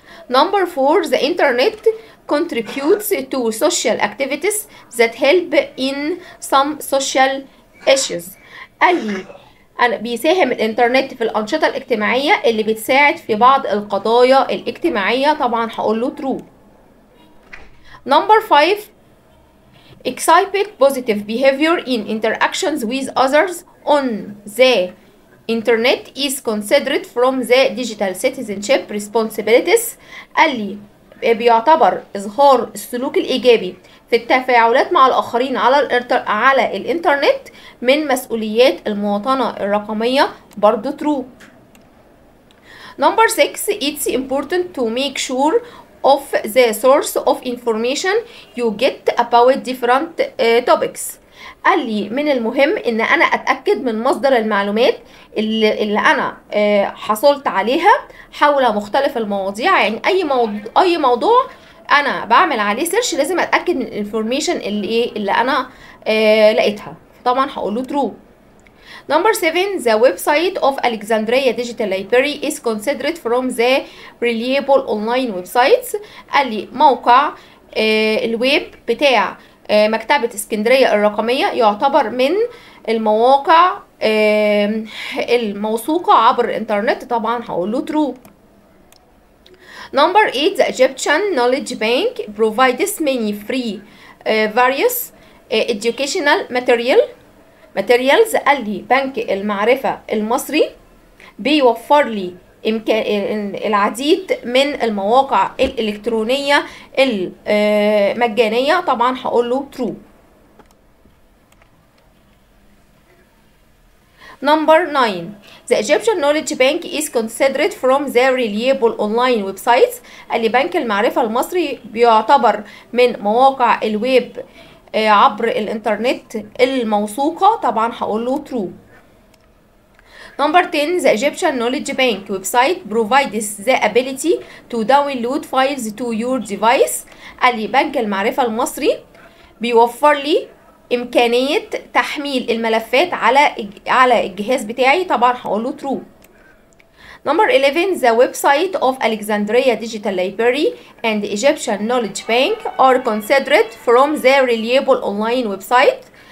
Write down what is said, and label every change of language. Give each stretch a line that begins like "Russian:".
English: Number 4 the internet contributes to social activities that help in some social issues.
Arabic: قال لي بيساهم الانترنت في الأنشطة الاجتماعية اللي بتساعد في بعض القضايا الاجتماعية. طبعا هقول له true.
English: Number 5 exhibit positive behavior in interactions with others on the internet is considered from the digital citizenship responsibilities.
Arabic: قال لي بيعتبر إظهار السلوك الإيجابي في التفاعلات مع الآخرين على الإنترنت من مسؤوليات المواطنة الرقمية. برضو true.
English: Number 6 it's important to make sure of the source of information you get about different topics.
Arabic: قال لي من المهم ان انا اتاكد من مصدر المعلومات اللي انا حصلت عليها حول مختلف المواضيع. يعني اي موضوع انا بعمل عليه سيرش لازم اتاكد من الانفورميشن اللي انا لقيتها. طبعا هقول له true.
English: Number 7 the website of Alexandria Digital Library is considered from the reliable online websites.
Arabic: قال لي موقع الويب بتاع مكتبة اسكندرية الرقمية يعتبر من المواقع الموثوقة عبر الانترنت. طبعا هقول له true.
English: Number 8 the Egyptian Knowledge Bank provides many free various educational materials.
Arabic: قال لي بنك المعرفة المصري بيوفر لي العديد من المواقع الإلكترونية المجانية. طبعا هقول له true.
English: Number 9 the Egyptian Knowledge Bank is considered from the reliable online websites.
Arabic: قال لي بنك المعرفة المصري بيعتبر من مواقع الويب عبر الانترنت الموثوقة. طبعا هقول له true.
English: Number 10 the Egyptian Knowledge Bank website provides the ability to download files to your device.
Arabic: قال لي بنك المعرفة المصري بيوفر لي إمكانية تحميل الملفات على الجهاز بتاعي. طبعا هقول له true.
English: Number 11 the website of Alexandria Digital Library and Egyptian Knowledge Bank are considered from the reliable online website.